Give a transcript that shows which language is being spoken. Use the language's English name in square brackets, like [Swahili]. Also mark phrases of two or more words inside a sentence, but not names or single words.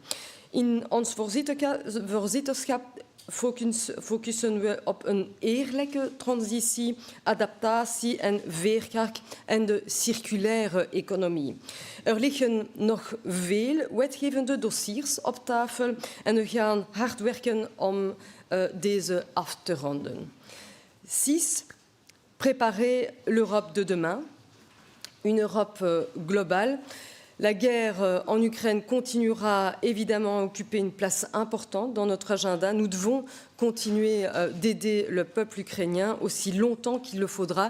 [Dutch] In ons voorzitterschap focussen we op een eerlijke transitie, adaptatie en veerkracht en de circulaire economie. Er liggen nog veel wetgevende dossiers op tafel en we gaan hard werken om deze af te ronden. 6. [French] Préparer l'Europe de demain, une Europe globale. La guerre en Ukraine continuera évidemment à occuper une place importante dans notre agenda. Nous devons continuer d'aider le peuple ukrainien aussi longtemps qu'il le faudra.